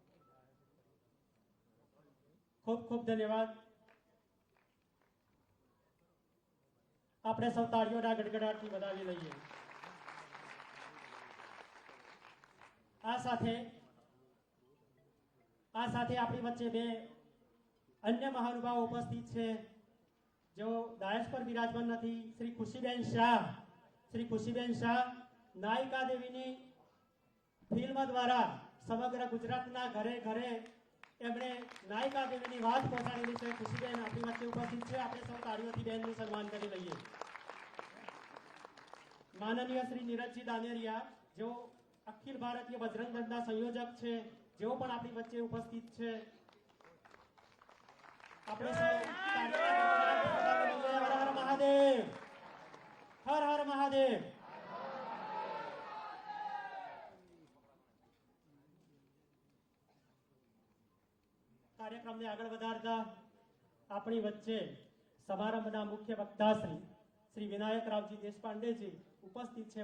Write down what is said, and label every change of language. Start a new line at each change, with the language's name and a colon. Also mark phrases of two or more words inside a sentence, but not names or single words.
Gujarati: ખૂબ ખૂબ ધન્યવાદ। આપણે સૌ તાળીઓના ગડગડાટથી વધાવી લઈએ। આ સાથે આપણી વચ્ચે બે
Hindi: अन्य महानुभाव उपस्थित है जो दायज पर विराजमान नहीं।
Gujarati: શ્રી ખુશીબેન શાહ નાયિકા દેવી ફિલ્મ દ્વારા સમગ્ર ગુજરાતના ઘરે ઘરે એમણે નાયિકા દેવી બાત પહોંચાડેલી છે। ખુશીબેન આપણી વચ્ચે
Hindi: उपस्थित है।
Gujarati: આપણે સૌ તાળીઓથી બેનનું સન્માન કરી લઈએ।
Hindi: माननीय श्री नीरजजी दानेरिया जो अखिल भारतीय बजरंग दळना संयोजक है, जो
Gujarati: પણ આપણી વચ્ચે
Hindi: उपस्थित है। अपने हर हर महादेव, हर हर महादेव।
Gujarati: કાર્યક્રમ ને આગળ વધારતા અપની વચ્ચે સમારંભના મુખ્ય વક્તા श्री विनायक रावजी देशपांडे जी
Hindi: उपस्थित है।